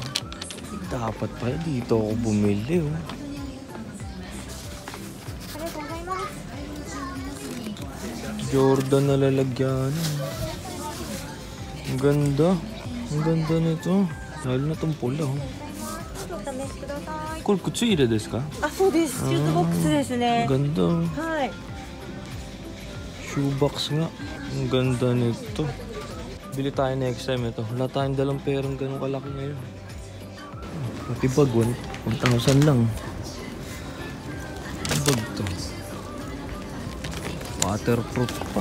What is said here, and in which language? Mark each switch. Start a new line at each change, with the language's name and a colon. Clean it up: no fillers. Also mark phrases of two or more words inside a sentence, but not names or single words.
Filipino: Dapat pa dito ako bumili oh. Jordan na lalagyan. Ang ganda. Ang ganda nito. Lalo na itong pula oh.
Japanese: これ靴入れですか？あ、そうです。シューズボックスですね。
Filipino: Ganda.
Japanese: はい。
Filipino: Shoebox nga. Ang ganda nito. Bili tayo
English: next time
Filipino: ito. Wala tayong dalang perang ganun kalaki ngayon. Matibag 1,000 lang. Bag to. Waterproof pa.